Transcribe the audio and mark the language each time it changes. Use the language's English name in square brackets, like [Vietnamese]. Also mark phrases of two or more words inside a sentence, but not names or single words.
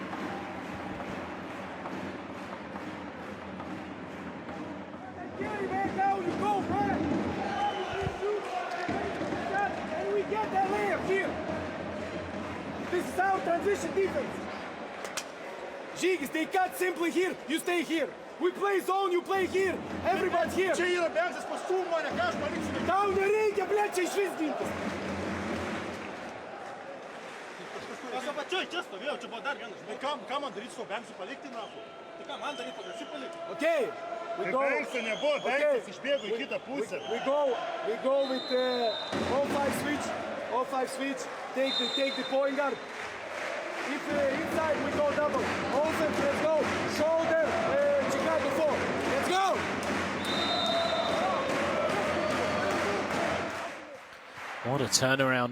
[English] This is our transition defense. Jigs, they cut simply here, you stay here. We play zone, you play here. Everybody's here. [Lithuanian] Čia yra benzas pastūmo, ne ką aš paliksiu. Tau nereikia, blėt, čia išvis gintis. Aš apačioj čia stovėjau, čia buvo dar vienas. Tai ką man daryti su benzu palikti, nafu? Tai ką man daryti, pagrasi palikti? [English] Okay. We go. [Lithuanian] Benzų nebuvo, benzas išbėgo į kitą pusę. [English] We go with all five switch. Take the point guard. If inside we go double. Offense, let's go. Shoulder, Chicago 4. Let's go. What a turnaround.